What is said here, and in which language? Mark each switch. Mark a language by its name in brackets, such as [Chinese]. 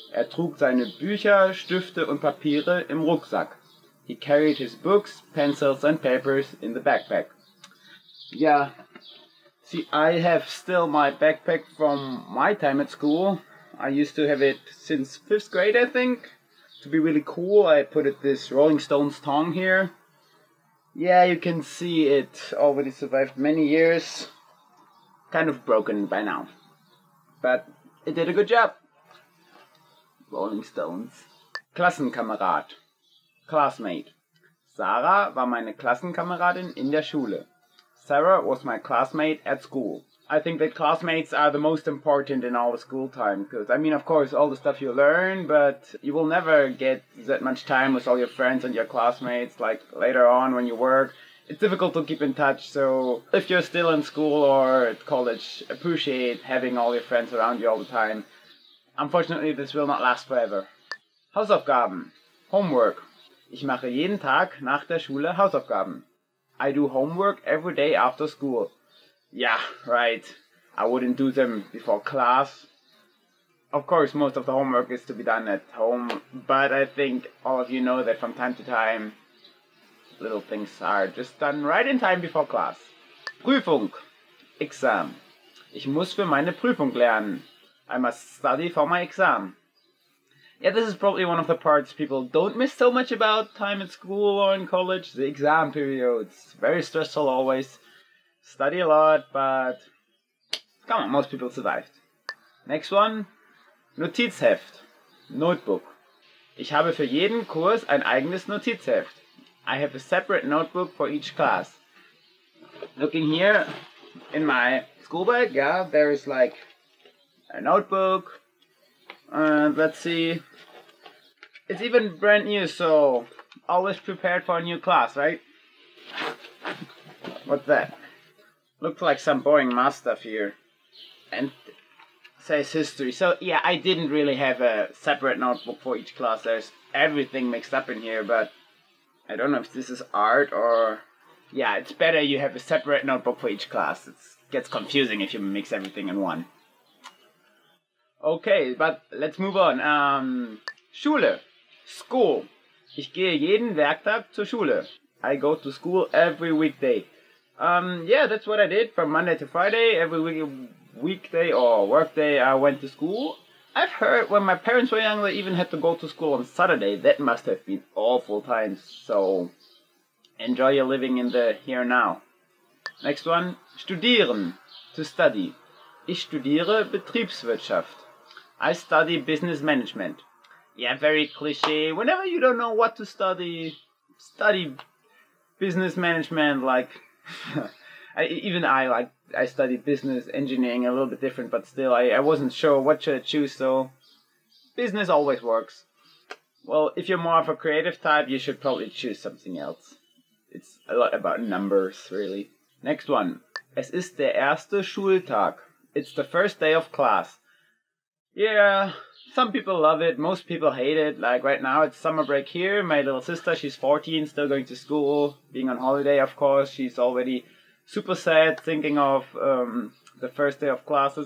[German] Trug seine Bücher, Stifte und Papiere im Rucksack. [English] He carried his books, pencils and papers in the backpack. Yeah, see, I have still my backpack from my time at school. I used to have it since 5th grade, I think. To be really cool, I put it this Rolling Stones tongue here. Yeah, you can see it already survived many years. Kind of broken by now. But it did a good job. Rolling Stones. Klassenkamerad. Classmate. [German] Sarah war meine Klassenkameradin in der Schule. [English] Sarah was my classmate at school. I think that classmates are the most important in all the school time. Because, I mean, of course, all the stuff you learn, but you will never get that much time with all your friends and your classmates, like later on when you work. It's difficult to keep in touch, so if you're still in school or at college, appreciate having all your friends around you all the time. Unfortunately, this will not last forever. Hausaufgaben. Homework. [German] Ich mache jeden Tag nach der Schule Hausaufgaben. [English] I do homework every day after school. Yeah, right. I wouldn't do them before class. Of course, most of the homework is to be done at home, but I think all of you know that from time to time, little things are just done right in time before class. Prüfung. Exam. [German] Ich muss für meine Prüfung lernen. [English] I must study for my exam. Yeah, this is probably one of the parts people don't miss so much about time at school or in college. The exam period. It's very stressful always. Study a lot, but come on, most people survived. Next one. Notizheft. Notebook. [German] Ich habe für jeden Kurs ein eigenes Notizheft. [English] I have a separate notebook for each class. Looking here in my school bag, yeah, there is like a notebook. Let's see. It's even brand new, so always prepared for a new class, right? What's that? Looks like some boring math stuff here. And says history. So yeah, I didn't really have a separate notebook for each class. There's everything mixed up in here, but I don't know if this is art or... Yeah, it's better you have a separate notebook for each class. It gets confusing if you mix everything in one. Okay, but let's move on. Schule. School. [German] Ich gehe jeden Werktag zur Schule. [English] I go to school every weekday. Yeah, that's what I did from Monday to Friday. Every weekday or workday I went to school. I've heard when my parents were young they even had to go to school on Saturday. That must have been awful times. So enjoy your living in the here and now. Next one. Studieren. To study. [German] Ich studiere Betriebswirtschaft. [English] I study business management. Yeah, very cliche. Whenever you don't know what to study, study business management. Like, I studied business engineering, a little bit different, but still, I wasn't sure what should I choose, so business always works. Well, if you're more of a creative type, you should probably choose something else. It's a lot about numbers, really. Next one. [German] Es ist der erste Schultag. [English] It's the first day of class. Yeah, some people love it, most people hate it. Like right now, it's summer break here. My little sister, she's 14, still going to school, being on holiday, of course. She's already super sad, thinking of the first day of classes.